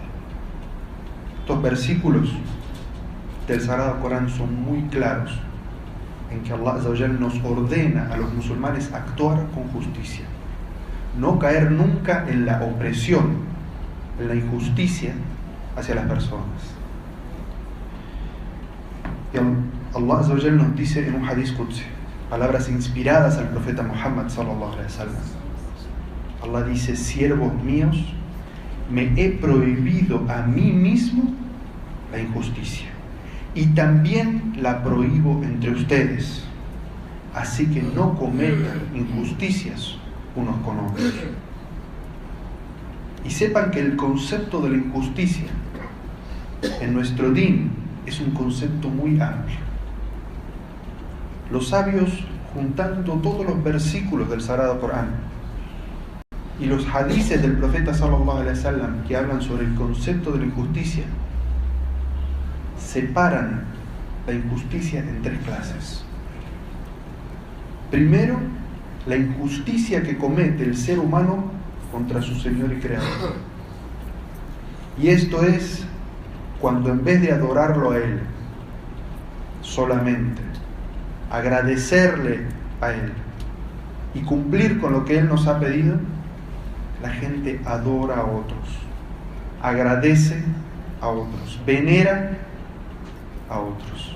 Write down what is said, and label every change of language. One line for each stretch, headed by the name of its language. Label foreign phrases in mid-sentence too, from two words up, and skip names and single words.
Spanish: Estos versículos del Sagrado Corán son muy claros en que Allah
Arabic: عز وجل
Spanish: nos ordena a los musulmanes actuar con justicia, no caer nunca en la opresión, en la injusticia hacia las personas. Y Allah
Arabic: عز وجل
Spanish: nos dice en un
Arabic: حديث قدسي,
Spanish: palabras inspiradas al profeta Muhammad
Arabic: صلى الله عليه وسلم.
Spanish: Allah dice: siervos míos, me he prohibido a mí mismo la injusticia, y también la prohíbo entre ustedes, así que no cometan injusticias unos con otros. Y sepan que el concepto de la injusticia en nuestro din es un concepto muy amplio. Los sabios, juntando todos los versículos del Sagrado Corán y los hadices del profeta
Arabic: صلى الله عليه وسلم
Spanish: que hablan sobre el concepto de la injusticia, separan la injusticia en tres clases. Primero, la injusticia que comete el ser humano contra su Señor y Creador. Y esto es cuando, en vez de adorarlo a Él solamente, agradecerle a Él y cumplir con lo que Él nos ha pedido, la gente adora a otros, agradece a otros, venera a otros.